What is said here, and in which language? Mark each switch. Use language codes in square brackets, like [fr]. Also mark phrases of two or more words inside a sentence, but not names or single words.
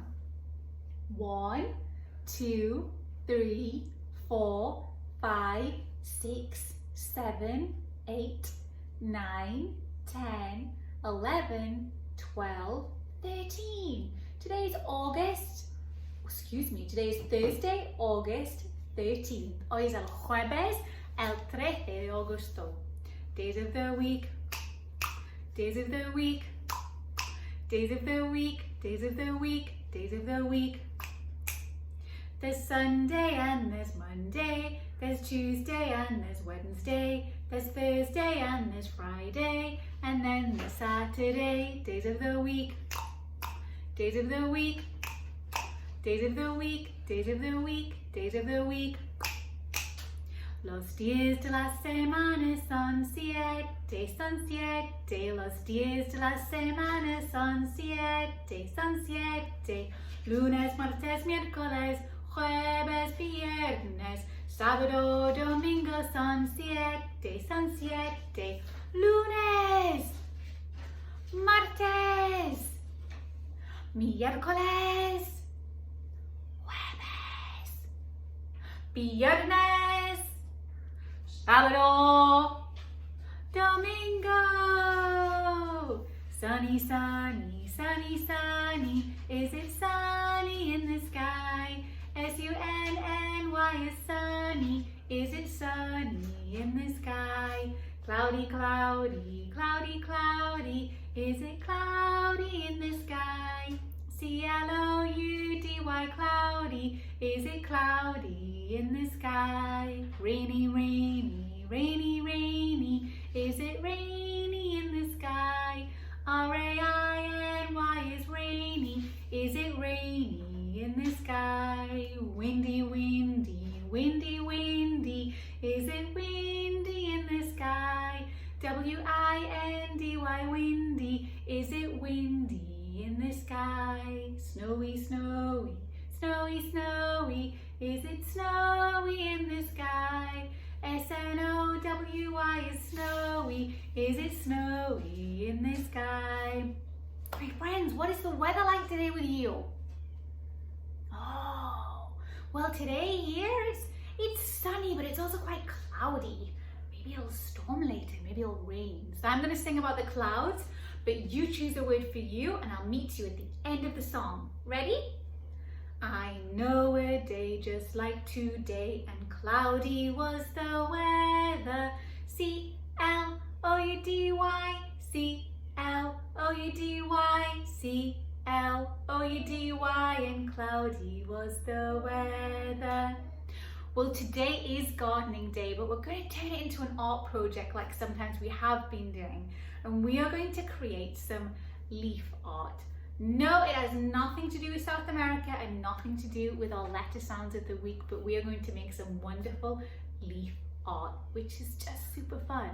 [en] 1, 2, 3, 4, 5, 6, 7, 8, 9, 10, 11, 12, 13. Today's Thursday, August 13th. [es] Hoy es el jueves, el 13 de agosto. [en] Days of the week, days of the week, days of the week, days of the week, days of the week. There's Sunday and there's Monday, there's Tuesday and there's Wednesday, there's Thursday and there's Friday, and then there's Saturday. Days of the week, days of the week, days of the week, days of the week, days of the week. [es] Los días de la semana son siete, son siete. Los días de la semana son siete, son siete. Lunes, martes, miércoles, jueves, viernes, sábado, domingo son siete, son siete. Lunes, martes, miércoles, jueves, viernes, sábado, domingo. [en] Sunny, sunny, sunny, sunny. Is it sunny in the sky? S-U-N-N-Y is sunny. Is it sunny in the sky? Cloudy, cloudy, cloudy, cloudy. Is it cloudy in the sky? C-L-O-U-D-Y, cloudy. Is it cloudy in the sky? Rainy, rainy, rainy, rainy. Is it rainy in the sky? R-A-I-N-Y is rainy. Is it rainy in the sky? Windy, windy, windy, windy. Is it windy in the sky? W-I-N-D-Y, windy. Is it windy in snowy, snowy? Is it snowy in the sky? S-N-O-W-Y is snowy. Is it snowy in the sky? My friends, what is the weather like today with you? Oh, well today here it's sunny, but it's also quite cloudy. Maybe it'll storm later, maybe it'll rain. So I'm going to sing about the clouds, but you choose a word for you and I'll meet you at the end of the song. Ready? I know a day just like today, and cloudy was the weather. C-L-O-U-D-Y, C-L-O-U-D-Y, C-L-O-U-D-Y, and cloudy was the weather. Well, today is gardening day, but we're going to turn it into an art project like sometimes we have been doing. And we are going to create some leaf art. No, it has nothing to do with South America and nothing to do with our letter sounds of the week, but we are going to make some wonderful leaf art, which is just super fun.